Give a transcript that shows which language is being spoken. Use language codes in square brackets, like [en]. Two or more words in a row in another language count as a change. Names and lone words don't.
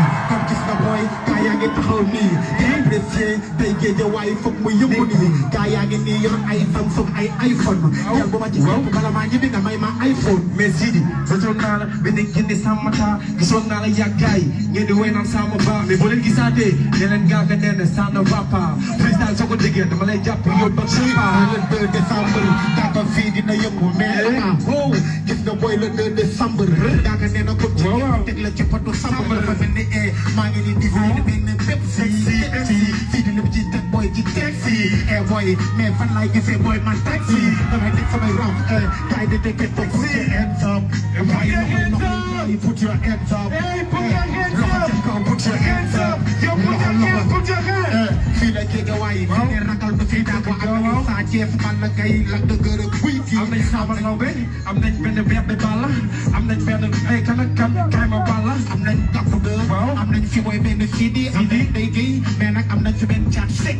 [wo] kon gis nga booy gaa yaa ngi taxaw nii di apprécier tey géej waaye foog mu yëngu nii gaa yaa ngi nii yor ay Samsung ay iPhone yàlla bu ma ci topp bala maa ñibbi nga may ma iPhone mais Sidi bëtoon naa la ba nekk génne sàmmata gisoon naa la yàggaay ngeen di woy naan sama baax mais boo leen gisaatee ne leen gaa nga nee ne [fr] ça ne va pas [wo] freestyle soo ko déggee dama lay jàpp yóbbu ak [fr] le 2 décembre [wo] daaka fii dina yëngu mais wow gis nga booy [fr] le 2 décembre [wo] daaka nee na ko ci teg la ci patu sambre dafa mel ni maa ngi nii di fii benn bépp fii di lépp ci teg booy ci teg fii booy mais fan laay gisee booy man teg fii damay teg samay rap kay di teg teg [en] put your hands up [wo] waaye loxo [en] put your hands up [wo] loxo ci kaw [en] put your hands up [wo] loxo fii la jege waaye fii ne ragal du fi daa ko am Sa Thiès Balla Gaye Lac de Guiers buy kii am nañ Samba Laobé am nañ benn bébé Balla am nañ benn ay kan ak kan kay ma Balla am nañ Gàpp de am nañ fi mooy benn Sidi am nañ Ndeye Gueye mais nag am nañ fi benn Thiat Seck